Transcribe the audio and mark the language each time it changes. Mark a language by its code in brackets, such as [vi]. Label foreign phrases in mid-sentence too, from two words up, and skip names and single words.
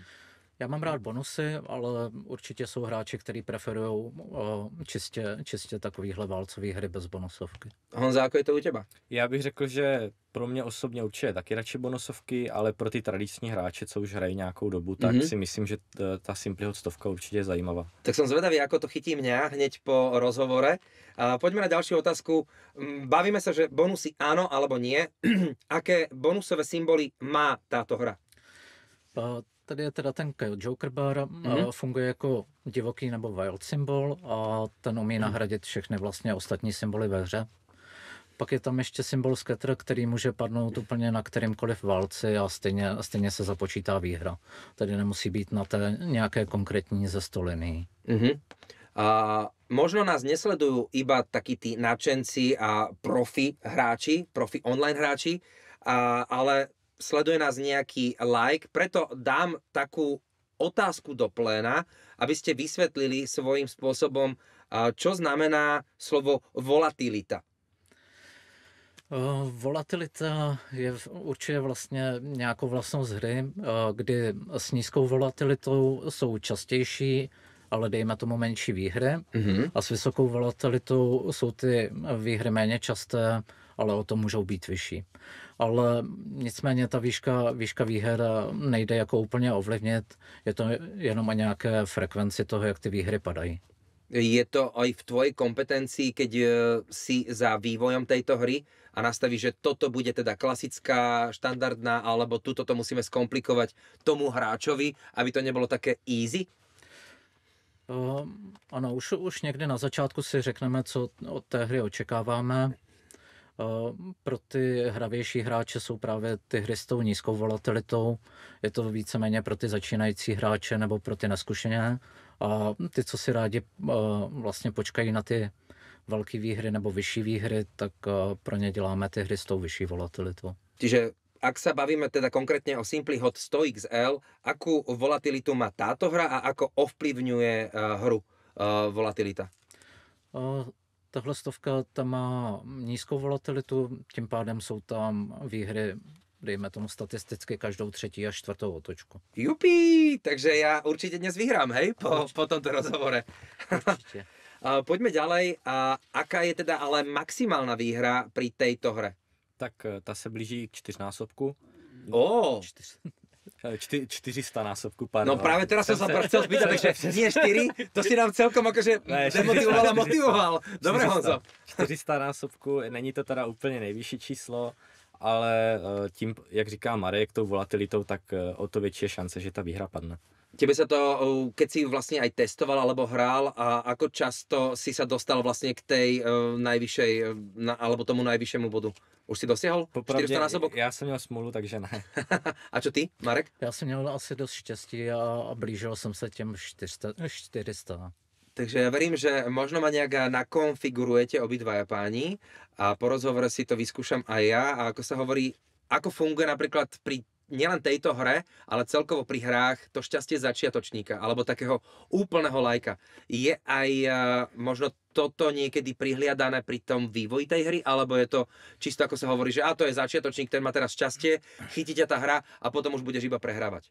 [cs] Já mám rád bonusy, ale určitě jsou hráči, kteří preferují čistě takovýhle válcový hry bez bonusovky. [sk] Honza, ako je to u teba? [cs] Já bych řekl, že pro mě osobně určitě taky radši bonusovky, ale pro ty tradiční hráče, co už hrají nějakou dobu, tak si myslím, že ta Simply Hot 100 určitě je zajímavá. [sk] Tak som zvedavý, ako to chytí mňa hneď po rozhovore. Poďme na ďalšiu otázku. Bavíme sa, že bonusy áno alebo nie. Aké bonusové symboly má táto hra? [cs] Tady je teda ten Joker Bar, funguje jako divoký nebo wild symbol a ten umí nahradit všechny vlastně ostatní symboly ve hře. Pak je tam ještě symbol Scatter, který může padnout úplně na kterýmkoliv válci a stejně se započítá výhra. Tady nemusí být na té nějaké konkrétní ze 100 linií. [sk] Možno nás nesledujú iba takí tí nadšenci a profi hráči, profi online hráči, ale sleduje nás nejaký like, preto dám takú otázku do pléna, aby ste vysvetlili svojím spôsobom, čo znamená slovo volatilita. [cs] Volatilita je určitě vlastně nějakou vlastnost hry, kdy s nízkou volatilitou jsou častější, ale dejme tomu menší výhry. A s vysokou volatilitou jsou ty výhry méně časté, ale o to můžou být vyšší. Ale nicméně ta výška výher nejde jako úplně ovlivnit, je to jenom o nějaké frekvenci toho, jak ty výhry padají. [sk] Je to aj v tvojej kompetencii, keď si za vývojom tejto hry a nastavíš, že toto bude teda klasická, štandardná, alebo tuto to musíme skomplikovať tomu hráčovi, aby to nebolo také easy? [cs] Ano, už někdy na začátku si řekneme, co od té hry očekáváme. Pro ty hravější hráče jsou právě ty hry s tou nízkou volatilitou. Je to víceméně pro ty začínající hráče nebo pro ty neskušené. A ty, co si rádi vlastně počkají na ty velké výhry nebo vyšší výhry, tak pro ně děláme ty hry s tou vyšší volatilitou. [sk] Čiže ak sa bavíme teda konkrétne o Simply Hot 100 XL, akú volatilitu má táto hra a ako ovplyvňuje hru volatilita? [cs] Tahle stovka tam má nízkou volatilitu, tím pádem jsou tam výhry, dejme tomu statisticky, každou třetí a čtvrtou otočku. [sk] Jupi, takže ja určite dnes vyhrám, hej, po tomto rozhovore. Určite. Poďme ďalej. Aká je teda ale maximálna výhra pri tejto hre? [cs] Tak ta se blíží k 4násobku. 400 násobku, pardon. [sk] No práve teraz som sa chcel spýtať, takže nie 4, to si nám celkom akože demotivoval a motivoval. Dobre, Honzo. [cs] 400 násobku, není to teda úplně nejvyšší číslo, ale tím, jak říká Marek, tou volatilitou, tak o to větší je šance, že ta výhra padne. [sk] Tebe sa to, keď si vlastne aj testoval alebo hral, a ako často si sa dostal vlastne k tej najvyššej, alebo tomu najvyššiemu bodu? Už si dosiahol 400 násobok? [cs] Já jsem měl smůlu, takže ne. [sk] A čo ty, Marek? [cs] Já jsem měl asi dost štěstí a blížil jsem se těm 400. [sk] Takže ja verím, že možno ma nejak nakonfigurujete obidvaja páni a po rozhovore si to vyskúšam aj ja. A ako sa hovorí, ako funguje napríklad pri nielen tejto hre, ale celkovo pri hrách to šťastie začiatočníka alebo takého úplného lajka. Je aj možno toto niekedy prihliadané pri tom vývoji tej hry, alebo je to čisto ako sa hovorí, že to je začiatočník, ten má teraz šťastie, chytí ťa tá hra a potom už budeš iba prehrávať.